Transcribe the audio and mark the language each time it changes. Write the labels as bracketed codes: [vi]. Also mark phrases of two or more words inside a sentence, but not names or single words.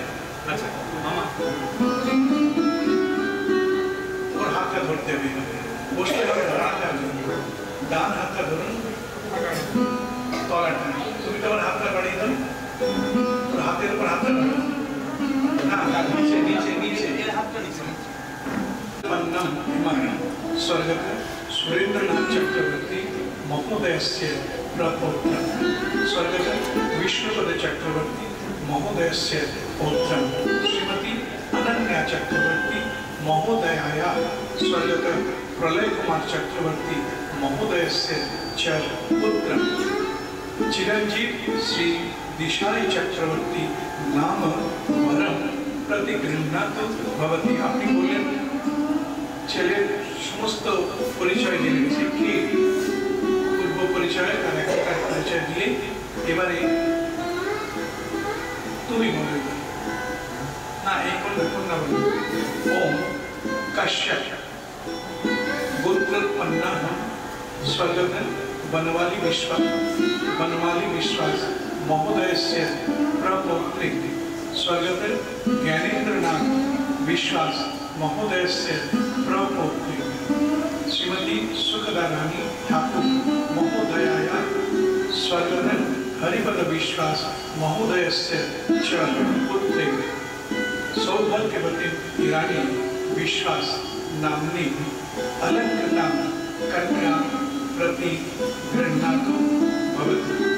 [bn] আচ্ছা মামা, ওর হাতটা ধরতে হবে, বসতে হবে, দাঁড়াতে হবে। ডান হাতটা ধরুন, তলাটা। তুমি তোমার হাতটা বাড়িয়ে দাও, ওর হাতের উপর হাতটা বাড়াও। না, নিচে নিচে নিচে হাতটা নিচে। [sa] पन्नम इमं स्वर्गत सुरेंद्रनाथ चक्रवर्ती महोदयस्य प्रपौत्र स्वर्गत विष्णुपद चक्रवर्ती महोदयस्य पौत्र श्रीमती अनन्या चक्रवर्ती महोदयाया स्वर्गत प्रलय कुमार चक्रवर्ती महोदयस्य च पुत्र चिरंजीव श्री दिशाली चक्रवर्ती नाम वरम प्रति गृह्णातु भवति। [bn] আপনি বলেন ছেলের সমস্ত পরিচয় জেনে গেছে, কি পূর্ব পরিচয় আর একটা পরিচয় দিয়ে এবারে তুমি বলবে না, এই করলে কন্যা বলবে। [sa] कश्यप गोत्रोत्पन्ना स्वगत बनवाली विश्वास महोदयस्य प्रपौत्री स्वगत ज्ञानेन्द्रनाथ विश्वास महोदयस्य प्रपौत्री श्रीमती सुखदा रानी ठाकुर महोदयाया स्वगत हरिपद विश्वास महोदयस्य च पुत्री सौभाग्यवती ईरानी विश्वास नाम्नी अलंकृतां कन्या प्रति गृह्णातु भवति